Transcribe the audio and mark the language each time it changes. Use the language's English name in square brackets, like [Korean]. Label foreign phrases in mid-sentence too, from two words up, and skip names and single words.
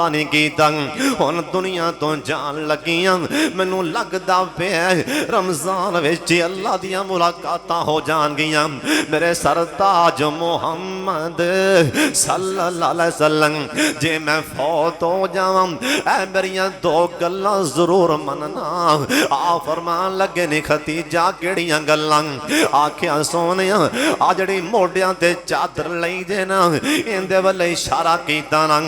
[Punjabi] توبہ نہیں کیتا، ہن دنیا توں جان لگیاں. مینوں لگدا پیا رمضان وچ اللہ دیاں ملاقاتاں ہو جانگیاں. میرے سرتاج محمد [Arabic] صلى الله عليه وسلم [Punjabi] جے میں فوت ہو جاواں اے میریاں دو گلاں ضرور منّنا. آ فرمان لگے نے خدیجہ کیہڑیاں گلاں? آکھیا سوہنیا آ جیہڑی موڈھیاں تے چادر لئی جے نا ایہدے ولّے اشارہ کیتا نا.